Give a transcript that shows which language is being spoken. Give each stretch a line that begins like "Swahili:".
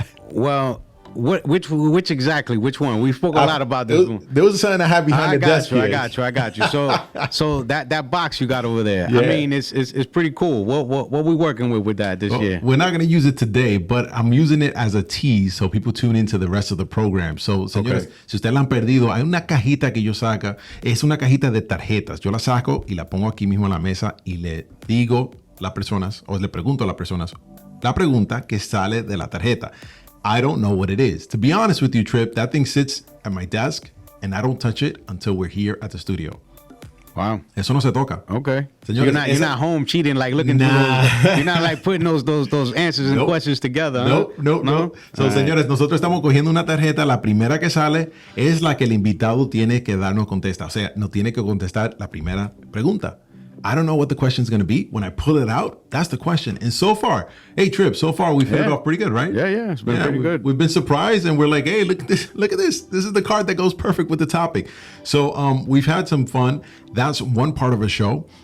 English: Well, which exactly? Which one? We spoke a lot about this one. There was something I had behind the desk here. I got you. So that box you got over there. Yeah. I mean, it's pretty cool. What we working with that this year? We're not going to use it today, but I'm using it as a tease so people tune into the rest of the program.
Spanish: So, señores, si ustedes la han perdido, hay una cajita que yo saca. Es una cajita de tarjetas. Yo la saco y la pongo aquí mismo en la mesa y le digo las personas, o le pregunto a las personas, la pregunta que sale de la tarjeta.
English: I don't know what it is. To be honest with you, Trip, that thing sits at my desk and I don't touch it until we're here at the studio. Wow.
Spanish: Eso no se toca.
English: Okay.
Spanish: Señores,
English: you're not home cheating, like looking through those. You're not like putting those answers and questions together. No.
Spanish: So, señores, nosotros estamos cogiendo una tarjeta. La primera que sale es la que el invitado tiene que darnos contesta. O sea, no tiene que contestar la primera pregunta.
English: I don't know what the question is going to be. When I pull it out, that's the question. And so far, hey, Trip, so far we've hit it off pretty good, right? Yeah, it's been pretty good. We've been surprised and we're like, hey, look at this. This is the card that goes perfect with the topic. So we've had some fun. That's one part of a show.